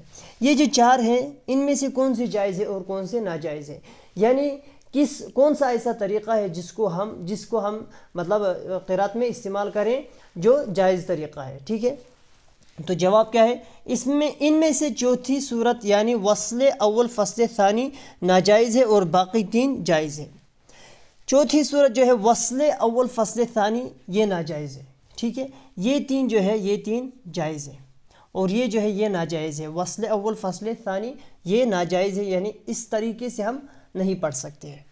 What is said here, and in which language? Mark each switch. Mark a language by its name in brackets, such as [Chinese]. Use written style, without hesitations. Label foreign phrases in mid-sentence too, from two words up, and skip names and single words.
[Urdu] یہ جو 4 ہیں ان میں سے کون سے جائز ہے اور کون سے ناجائز ہے، یعنی کون سا ایسا طریقہ ہے جس کو ہم مطلب قرات میں استعمال کریں جو جائز طریقہ ہے، ٹھیک ہے؟ تو جواب کیا ہے، ان میں سے چوتھی صورت یعنی وصل اول فصل ثانی ناجائز ہے اور باقی 3 جائز ہے۔ چوتھی صورت جو ہے وصل اول فصل ثانی یہ ناجائز ہے، ٹھیک ہے؟ یہ 3 جو ہے یہ 3 جائز ہے، اور یہ جو ہے یہ ناجائز ہے۔ وصل اول فصل ثانی یہ ناجائز ہے، یعنی اس طریقے سے ہم نہیں پڑھ سکتے ہیں۔